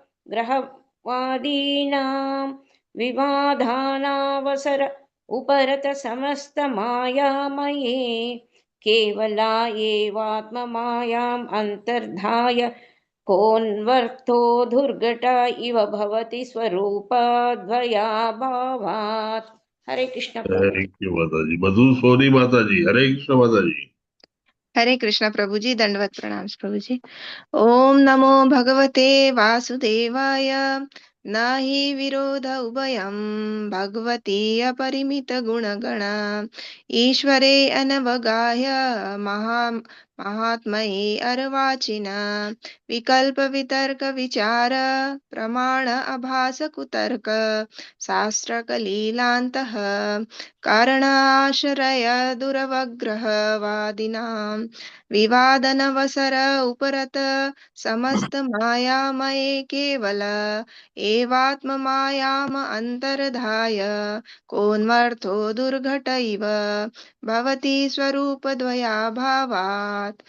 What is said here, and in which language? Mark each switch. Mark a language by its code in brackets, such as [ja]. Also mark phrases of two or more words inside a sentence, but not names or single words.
[sa] ग्रहवादीनां विवादानावसर उपरत समस्त मायामये केवला एवात्ममायाम् अंतर्धाय कोन्वर्थो दुर्घट इव भवति स्वरूपद्वयाभावात्. [hi] हरे कृष्ण प्रभु. [en] thank you [hi] माता जी. मधु सोनी माता जी. हरे कृष्ण माता जी. हरे कृष्ण प्रभु जी. दंडवत प्रणाम प्रभु जी. [sa] ओम नमो भगवते वासुदेवाय. नहि विरोध उभयं भगवती अपरिमित गुणगण ईश्वरे अनवगाह्य महात्मये अर्वाचिन विकल्प वितर्क विचार प्रमाण अभास कुतर्क शास्त्र कलीलान्तः कारण आश्रय दुरवग्रह वादिनां विवादनवसर उपरत समस्त मायामये केवल एवात्म मायाम अंतर्धाय कोन्वर्थो दुर्घट इव भवती स्वरूप द्वयाभावात्।